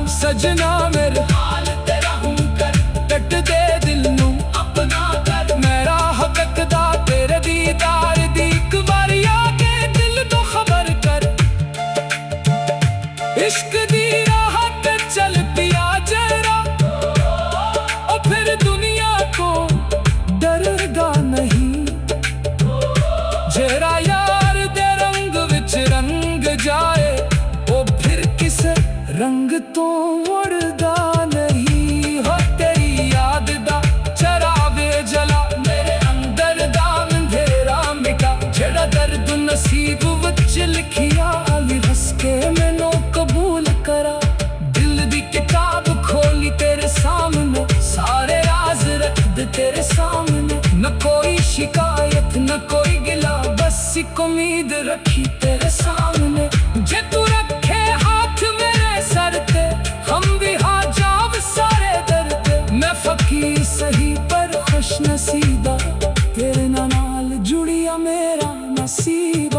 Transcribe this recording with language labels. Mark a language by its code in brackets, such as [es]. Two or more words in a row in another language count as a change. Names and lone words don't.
[pa] ਸਜਣਾ ਮੇਰੇ ਹਾਲ ਤੇਰਾ ਹੂੰ ਕਰ, ਟੱਟ ਦੇ ਦਿਲ ਨੂੰ ਆਪਣਾ ਕਰ। ਮੇਰਾ ਹੱਕ ਦਾ ਤੇਰੇ ਦੀਦਾਰ ਦੀ ਇੱਕ ਵਾਰੀ ਆ ਕੇ ਦਿਲ ਤੋਂ ਖਬਰ ਕਰ। ਇਸ਼ਕ ਦੀ ਰਾਹ ਤੇ ਚੱਲ ਪਿਆ ਜਰਾ, ਉਹ ਫਿਰ ਦੁਨੀਆ ਕੋ ਡਰਦਾ ਨਹੀਂ। ਜਿਹੜਾ ਯਾਰ ਦੇ ਰੰਗ ਵਿੱਚ ਰੰਗ ਜਾਏ, ਉਹ ਫਿਰ ਕਿਸੇ ਰੰਗ ਤੋਂ ਉੜਦਾ ਨਹੀਂ। ਹੋ ਤੇਰੀ ਯਾਦ ਦਾ ਚਰਾਵੇ ਜਲਾ, ਮੇਰੇ ਅੰਦਰ ਦਾ ਅੰਧੇਰਾ ਮਿਟਾ। ਜਿਹੜਾ ਦਰਦ ਨਸੀਬ ਵਿੱਚ ਲਿਖਿਆ, ਅਲੀ ਹੱਸ ਕੇ ਮੈਨੂੰ ਕਬੂਲ ਕਰਾ। ਦਿਲ ਦੀ ਕਿਤਾਬ ਖੋਲੀ ਤੇਰੇ ਸਾਹਮਣੇ, ਸਾਰੇ ਰਾਜ਼ ਰੱਖ ਦੇ ਤੇਰੇ ਸਾਹਮਣੇ। [hi] न कोई शिकायत न कोई गिला, बस एक उम्मीद रखी तेरे सामने। जे तू रखे हाथ मेरे सर पे, हम भी हाँ जाव सारे दर पे। [pa] ਮੈਂ ਫ਼ਕੀਰ ਸਹੀ ਪਰ ਖ਼ੁਸ਼ ਨਸੀਬਾ, ਤੇਰੇ ਨਾਲ ਜੁੜਿਆ ਮੇਰਾ ਨਸੀਬਾ।